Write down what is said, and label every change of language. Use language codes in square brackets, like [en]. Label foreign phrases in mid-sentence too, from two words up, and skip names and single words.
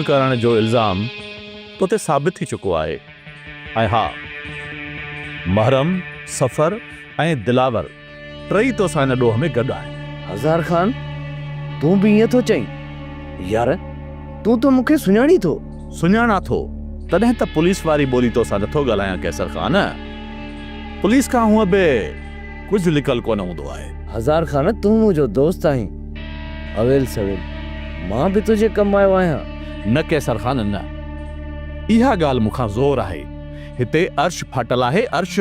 [sd] करण जो इल्ज़ाम तो साबित थी चुको है ऐं हा महरम सफ़र ऐं दिलावर टई तो सान ॾोह में गॾु आहे हज़ार खान तू भी ये तो चई यार तू तो मुखे सुञाणी थो सुञाणा थो तॾहिं त पुलिस वारी ॿोली तो सां नथो ॻाल्हायां कैसर खान पुलिस खां हूअं बि कुझु लिकल कोन हूंदो आहे हज़ार खान तू मुंहिंजो दोस्त आहीं अवेल सवेल मां भी तुझे कम आयो आहियां न कैसर खान न इहा ॻाल्हि मूंखां ज़ोर आहे हिते अर्श फाटल आहे अर्श